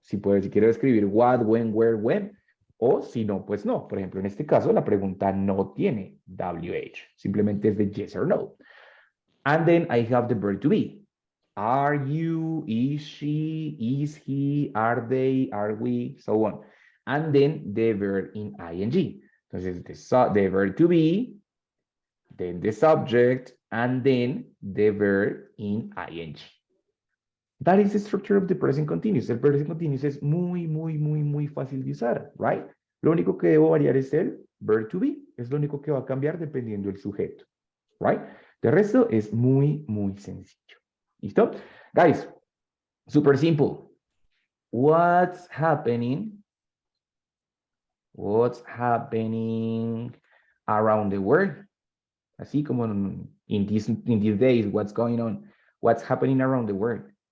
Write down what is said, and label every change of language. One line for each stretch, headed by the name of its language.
Spanish: Si quiero escribir
English: what, when, where, when,
Spanish: o si no, pues no. Por ejemplo, en este caso, la pregunta no tiene WH. Simplemente es de
English: yes or no. And then I have the verb to be. Are you, is she, is he, are they, are we, so on. And then the verb in ing.
Spanish: Entonces,
English: the verb to be, then the subject, and then the verb in ing. That is the structure of the present continuous.
Spanish: El present continuous es muy fácil de usar,
English: right?
Spanish: Lo único que debo variar es el verb to be. Es lo único que va a cambiar dependiendo del sujeto,
English: right?
Spanish: De resto es muy sencillo. ¿Listo?
English: Guys, super simple. What's happening around the world?
Spanish: Así como
English: in these days, what's going on? What's happening around the world?